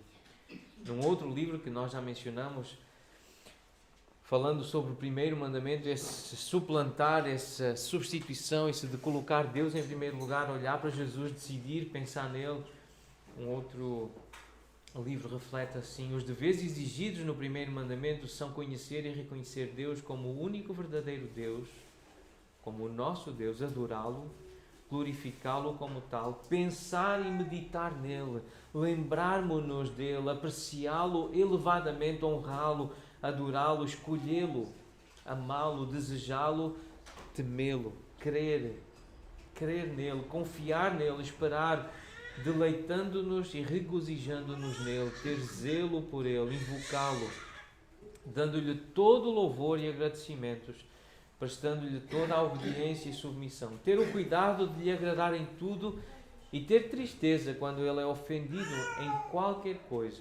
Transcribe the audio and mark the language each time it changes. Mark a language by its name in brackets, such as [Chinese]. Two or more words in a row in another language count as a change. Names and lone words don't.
[Portuguese] Num outro livro que nós já mencionamos, falando sobre o primeiro mandamento, esse suplantar, essa substituição, esse de colocar Deus em primeiro lugar, olhar para Jesus, decidir, pensar nele. Um outro livro reflete assim: os deveres exigidos no primeiro mandamento são conhecer e reconhecer Deus como o único verdadeiro Deus, como o nosso Deus, adorá-lo, glorificá-lo como tal, pensar e meditar nele, lembrarmos-nos dele, apreciá-lo elevadamente, honrá-lo, adorá-lo, escolhê-lo, amá-lo, desejá-lo, temê-lo, crer nele, confiar nele, esperar, deleitando-nos e regozijando-nos nele, ter zelo por ele, invocá-lo, dando-lhe todo o louvor e agradecimentos, prestando-lhe toda a obediência e submissão, ter o cuidado de lhe agradar em tudo e ter tristeza quando ele é ofendido em qualquer coisa.